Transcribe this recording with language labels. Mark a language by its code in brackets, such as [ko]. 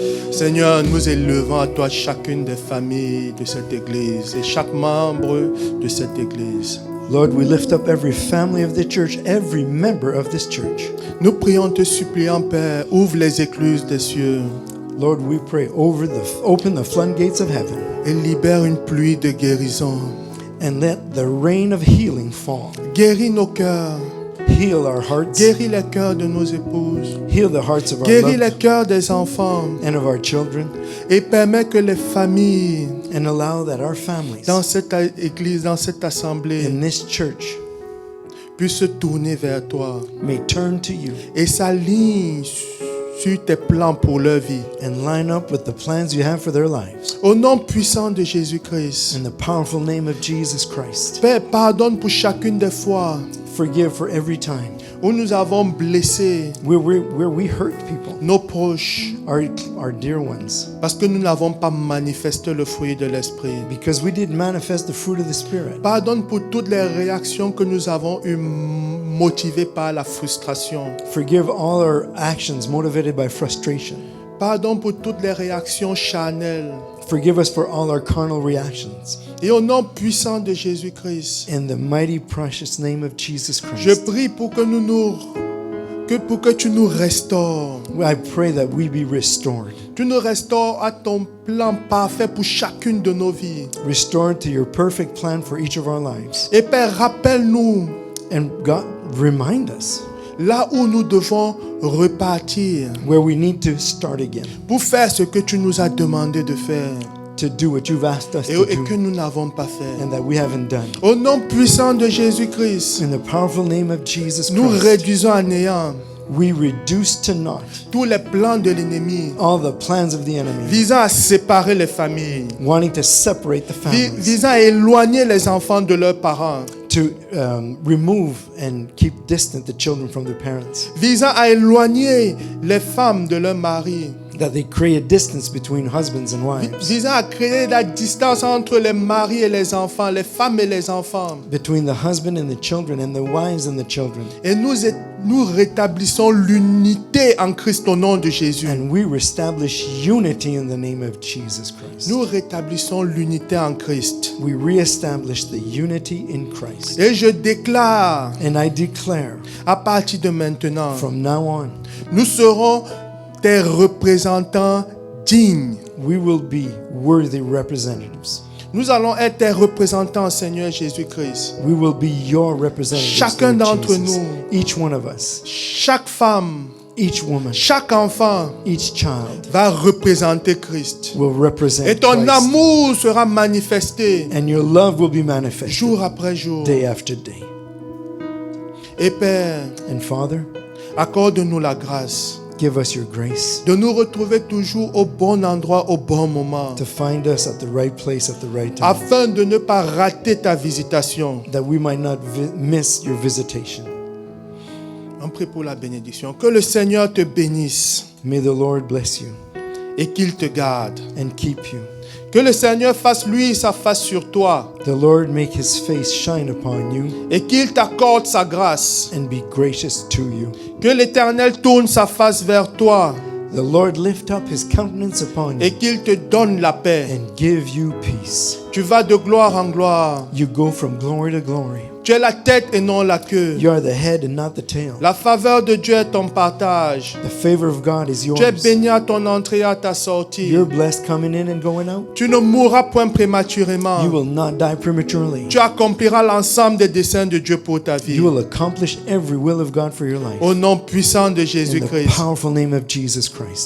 [fr] Seigneur, nous élevons à toi chacune des familles de cette église et chaque membre de cette église. [en] Lord, we lift up every family of the church, every member of this church. [fr] Nous prions te suppliant, Père, ouvre les écluses des cieux [en] Lord, we pray open the floodgates of heaven [fr] et libère une pluie de guérison. [en] and let the rain of healing fall. [fr] Guéris nos cœurs, [en] Heal our hearts, [fr] guéris les cœurs de nos épouses, [en] heal the hearts of our [fr] guéris les [en] loved [fr] cœurs des enfants [en] and of our children, [fr] et permets que les familles [en] and allow that our families [fr] dans cette église, dans cette assemblée, [en] in this church [fr] puissent se tourner vers toi [en] may turn to you [fr] et s'alignent sur tes plans pour leur vie. [en] and line up with the plans you have for their lives. [fr] Au nom puissant de Jésus-Christ, [en] In the powerful name of Jesus Christ, [fr] Père, pardonne pour chacune des fois [en] forgive for every time [fr] où nous avons blessé [en] where we hurt people, [fr] nos proches [en] our dear ones, [fr] parce que nous n'avons pas manifesté le fruit de l'esprit. [en] because we didn't manifest the fruit of the Spirit. [fr] Pardonne pour toutes les réactions que nous avons eues motivées par la frustration. [en] Forgive all our actions motivated by frustration. [fr] Pardonne pour toutes les réactions charnelles. [en] Forgive us for all our carnal reactions. [fr] Et au nom puissant de Jésus-Christ, [en] In the mighty precious name of Jesus [fr] je [en] Christ, [fr] prie pour que tu nous restaures. [en] I pray that we be restored. [fr] Tu nous restaures à ton plan parfait pour chacune de nos vies. [en] Restored to your perfect plan for each of our lives. [fr] Et Père, rappelle-nous [en] And God, remind us [fr] là où nous devons repartir [en] where we need to start again [fr] pour faire ce que tu nous as demandé de faire [en] to do what you've asked us to [fr] et que [en] do [fr] nous n'avons pas fait. [en] and that we haven't done. [fr] Au nom puissant de Jésus-Christ, [en] In the powerful name of Jesus [fr] nous [en] Christ, [fr] réduisons à néant [en] we reduce to naught [fr] tous les plans de l'ennemi [en] all the plans of the enemy, [fr] visant à séparer les familles, [en] wanting to separate the families, [fr] visant à éloigner les enfants de leurs parents, [en] to remove and keep distant the children from their parents, [fr] visant à éloigner les femmes de leurs maris, [en] that they create a distance between husbands and wives, [fr] visant à créer la distance entre les maris et les enfants, les femmes et les enfants. [en] between the husband and the children and the wives and the children. [fr] Et nous rétablissons l'unité en Christ au nom de Jésus. [en] And we reestablish unity in the name of Jesus Christ. [fr] Nous rétablissons l'unité en Christ. [en] We reestablish the unity in Christ. [fr] Et je déclare, [en] And I declare [fr] à partir de maintenant, [en] from now on, [fr] nous serons tes représentants dignes. [en] we will be worthy representatives. [fr] Nous allons être tes représentants, Seigneur Jésus-Christ. [en] We will be your representatives. [fr] Chacun [en] Lord [fr] d'entre [en] Jesus. [fr] nous. [en] Each one of us, [fr] Chaque femme, [en] each woman, [fr] chaque enfant [en] each child [fr] va représenter Christ. [en] will represent [fr] Et ton [en] Christ. [fr] amour sera manifesté [en] And your love will be manifested [fr] jour après jour. [en] day after day. [fr] Et Père, [en] And Father, [fr] accorde-nous la grâce [en] Give us your grace [fr] de nous retrouver toujours au bon endroit, au bon moment, [en] to find us at the right place at the right time, [fr] afin de ne pas rater ta visitation. [en] that we might not miss your visitation. [fr] On prie pour la bénédiction. Que le Seigneur te bénisse [en] May the Lord bless you [fr] et qu'il te garde. [en] and keep you. [fr] Que le Seigneur fasse lui sa face sur toi [en] The Lord make his face shine upon you [fr] et qu'il t'accorde sa grâce. [en] and be gracious to you. [fr] Que l'Éternel tourne sa face vers toi [en] The Lord lift up his countenance upon [fr] et [en] you [fr] qu'il te donne la paix. [en] and give you peace. [fr] Tu vas de gloire en gloire. [en] You go from glory to glory. [fr] Tu es la tête et non la queue. [en] You are the head and not the tail. [fr] La faveur de Dieu est ton partage. [en] The favor of God is yours. [fr] Tu es béni à ton entrée et à ta sortie. [en] You're blessed coming in and going out. [fr] Tu ne mourras point prématurément. [en] You will not die prematurely. [fr] Tu accompliras l'ensemble des desseins de Dieu pour ta vie. [en] You will accomplish every will of God for your life. [fr] Au nom puissant de [en] In the [fr] Jésus-Christ. [en] powerful name of Jesus Christ.